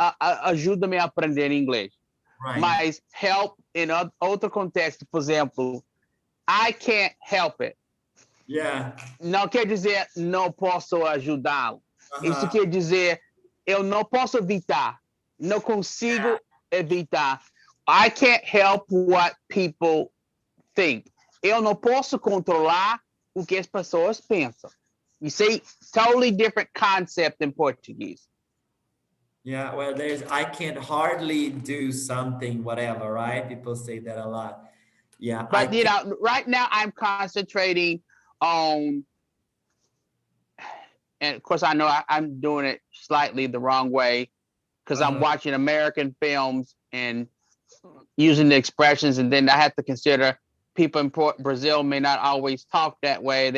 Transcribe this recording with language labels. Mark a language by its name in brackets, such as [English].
[Portuguese] Ajuda-me a aprender inglês. [English] Right. [Portuguese] Mas help em outro contexto, por exemplo, [English] I can't help it. Yeah. [Portuguese] Não quer dizer não posso ajudá-lo. Isso quer dizer eu não posso evitar. Não consigo evitar. [English] I can't help what people think. [Portuguese] Eu não posso controlar o que as pessoas pensam. [English] You see, totally different concept in Portuguese. Yeah, well, I can't hardly do something, whatever, right? People say that a lot. Yeah. But, right now I'm concentrating on, and of course I know I'm doing it slightly the wrong way because I'm watching American films and using the expressions, and then I have to consider people in Brazil may not always talk that way.